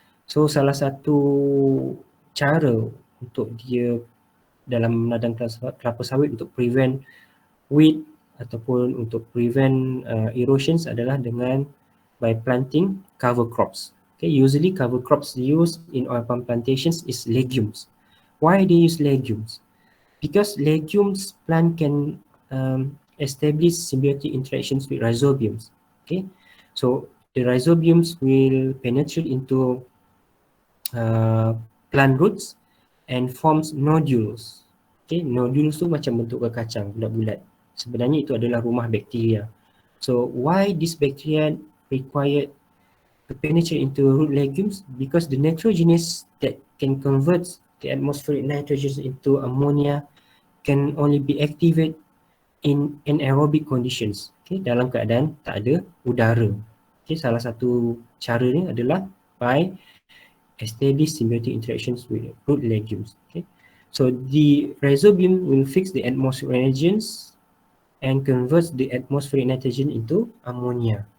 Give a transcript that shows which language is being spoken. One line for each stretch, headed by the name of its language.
Malay: So salah satu cara untuk dia dalam ladang kelapa sawit untuk
English: prevent weed
Malay: ataupun untuk
English: prevent erosions
Malay: adalah dengan
English: by planting cover crops. Okay, usually cover crops used in oil palm plantations is legumes. Why they use legumes? Because legumes plant can establish symbiotic interactions with rhizobiums. Okay, so the rhizobiums will penetrate into plant roots and forms nodules.
Malay: Okay, nodules tu macam bentuk kacang bulat-bulat. Sebenarnya itu adalah rumah bakteria.
English: So why this bacteria required to penetrate into root legumes? Because the nitrogenase that can convert the atmospheric nitrogen into ammonia can only be activated in anaerobic conditions.
Malay: Okay, dalam keadaan tak ada udara.
English: Okay,
Malay: salah satu cara ni adalah
English: by establish symbiotic interactions with root legumes. Okay, so the rhizobium will fix the atmospheric nitrogens and converts the atmospheric nitrogen into ammonia.